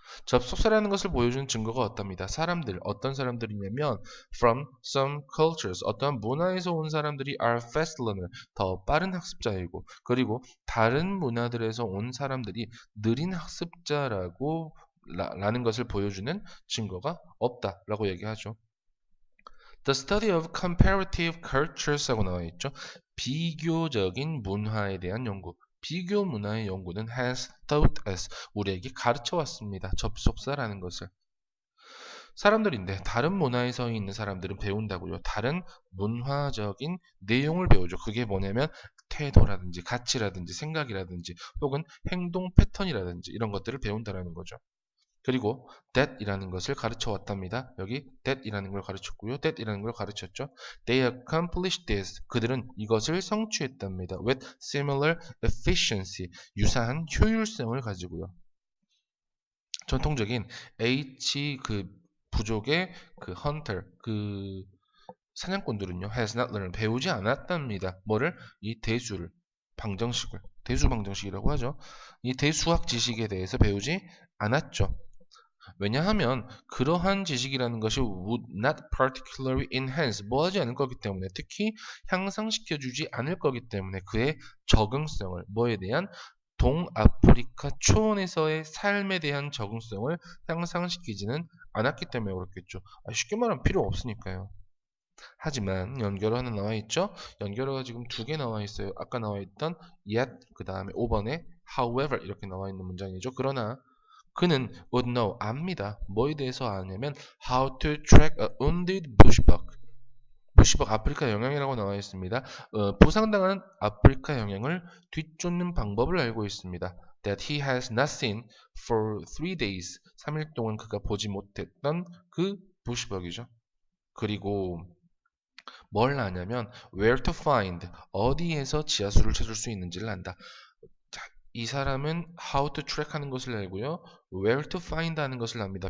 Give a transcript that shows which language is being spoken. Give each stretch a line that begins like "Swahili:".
Korean: 접속사라는 것을 보여주는 증거가 어떻습니다. 사람들, 어떤 사람들이냐면
English: from some cultures,
Korean: 어떤 문화에서 온 사람들이
English: are fast learner,
Korean: 더 빠른 학습자이고, 그리고 다른 문화들에서 온 사람들이 느린 학습자라고 라는 것을 보여주는 증거가 없다라고 얘기하죠.
English: The study of comparative cultures라고
Korean: 나와 있죠. 비교적인 문화에 대한 연구. 비교 문화의 연구는
English: has taught us,
Korean: 우리에게 가르쳐 왔습니다. 접속사라는 것을. 사람들인데 다른 문화에서 있는 사람들은 배운다고요. 다른 문화적인 내용을 배우죠. 그게 뭐냐면 태도라든지 가치라든지 생각이라든지 혹은 행동 패턴이라든지 이런 것들을 배운다라는 거죠. 그리고 that이라는 것을 가르쳐 왔답니다. 여기 that이라는 걸 가르쳤고요. that이라는 걸 가르쳤죠.
English: They accomplished this.
Korean: 그들은 이것을 성취했답니다.
English: With similar efficiency.
Korean: 유사한 효율성을 가지고요. 전통적인 H 그 부족의 그 hunter 그 사냥꾼들은요.
English: has not learned.
Korean: 배우지 않았답니다. 뭐를? 이 대수를 방정식을 대수 방정식이라고 하죠. 이 대수학 지식에 대해서 배우지 않았죠. 왜냐하면 그러한 지식이라는 것이
English: would not particularly enhance,
Korean: 뭐하지 않을 거기 때문에, 특히 향상시켜주지 않을 거기 때문에 그의 적응성을, 뭐에 대한 동아프리카 초원에서의 삶에 대한 적응성을 향상시키지는 않았기 때문에 그렇겠죠. 쉽게 말하면 필요 없으니까요. 하지만 연결어 하나 나와 있죠? 연결어가 지금 두 개 나와 있어요. 아까 나와 있던 yet, 그 다음에 5번에 however 이렇게 나와 있는 문장이죠. 그러나 그는
English: would know,
Korean: 압니다. 뭐에 대해서 아냐면
English: how to track a wounded bushbuck.
Korean: 부시벅 아프리카 영향이라고 나와 있습니다. 부상당한 아프리카 영향을 뒤쫓는 방법을 알고 있습니다.
English: That he has not seen for 3 days.
Korean: 3일 동안 그가 보지 못했던 그 부시벅이죠. 그리고 뭘 아냐면
English: where to find,
Korean: 어디에서 지하수를 찾을 수 있는지를 안다. 이 사람은
English: how to track
Korean: 하는 것을 알고요.
English: where to find
Korean: 하는 것을 압니다.